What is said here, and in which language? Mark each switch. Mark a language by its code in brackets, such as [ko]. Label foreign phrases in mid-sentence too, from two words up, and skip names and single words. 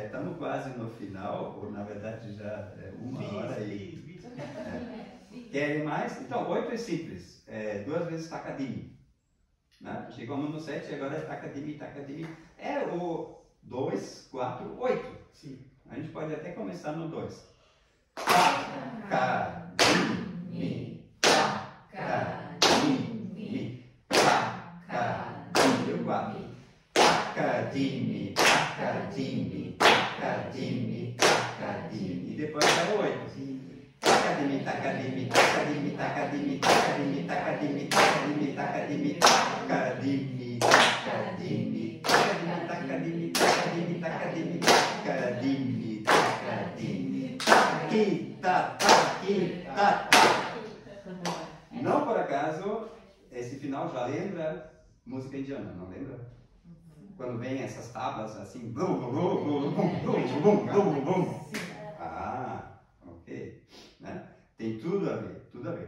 [pt] Estamos quase no final, ou na verdade já é 1h e... Querem mais? Então, 8 é simples. 2 vezes Takadimi. Né? Chegamos no 7 e agora é Takadimi, Takadimi. É o 2, 4, 8. Sim. A gente pode até começar no 2. Takadimi, Takadimi, Takadimi. E o 4. Takadimi, Takadimi, Takadimi, Takadimi. E depois é o 8. Takadimi, Takadimi, Takadimi, Takadimi, Takadimi, Takadimi, Takadimi, Takadimi, Takadimi, Takadimi, Takadimi, Takadimi, Takadimi, Takadimi, Takadimi, Takadimi, Takita. Não por acaso, esse final já lembra música indiana, não lembra? Quando vem essas tábuas assim, bum, bum, bum, bum, bum, bum, bum. Ah, ok. Né? Tem tudo a ver, tudo a ver.